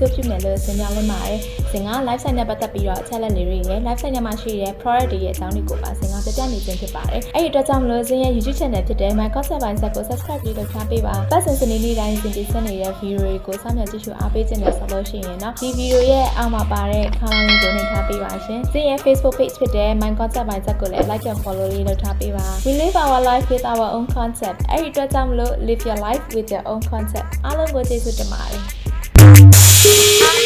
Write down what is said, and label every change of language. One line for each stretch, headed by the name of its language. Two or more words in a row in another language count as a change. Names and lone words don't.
Burmese: ကြီးကျုပ်ပြမယ်လို့ဇင်ပြောလိုက်ပါတယ်ဇင်က live site နဲ့ပတ်သက်ပြီးတော့အချက်လက်လေးတွေရဲ့ live site နဲ့မှာရှိတဲ့ product တွေရဲ့အကြောင်းတွေကိုပါဇင်က ပြပြနေခြင်းဖြစ်ပါတယ်အဲ့ဒီအတွက်ကြောင့်မလို့ဇင်ရဲ့ YouTube channel ဖြစ်တဲ့ My Concept by Set ကို subscribe လုပ်ထားပေးပါပတ်စံစနေနေ့တိုင်းဇင်တင်ဆက်နေတဲ့ video တွေကိုစောင့်မျှော်ကြည့်ရှုအားပေးခြင်းနဲ့ဆက်လို့ရှိရင်เนาะဒီ video ရဲ့အောက်မှာပါတဲ့ comment ကိုနှိပ်ထားပေးပါရှင်ဇင်ရဲ့ Facebook page ဖြစ်တဲ့ My Concept by Set ကိုလည်း
English: like and follow
Burmese: လေးလုပ်ထားပေးပါ
English: We live our life with our own concept
Burmese: အဲ့ဒီအတွက်ကြောင့်မလို့
English: live your life with your own concept
Burmese: အားလုံးကိုကျေးဇူးတင်ပါတယ်